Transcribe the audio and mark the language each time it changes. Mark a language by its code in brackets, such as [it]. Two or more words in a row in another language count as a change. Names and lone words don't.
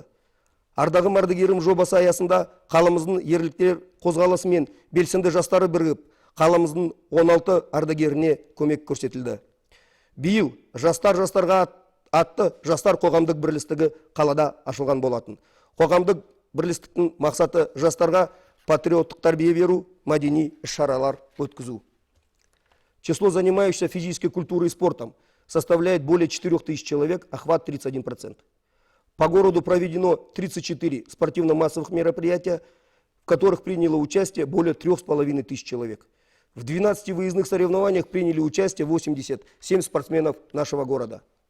[kk] Ардағым ардагерім жобасы аясында қаламыздың ерліктер қозғалысы мен белсенді жастары бірігіп, қаламыздың 16 ардагеріне көмек көрсетілді. Биыл жастарға атты жастар қоғамдық бірлестігі қалада ашылған болатын. Қоғамдық бірлестіктің мақсаты жастарға патриоттық тәрбие беру, мәдени іс-шаралар өткізу. [ru] Число занимающихся физической культурой и спортом составляет более 4000 человек, охват 31%. По городу проведено 34 спортивно-массовых мероприятия, в которых приняло участие более 3500 человек. В 12 выездных соревнованиях приняли участие 87 спортсменов нашего города.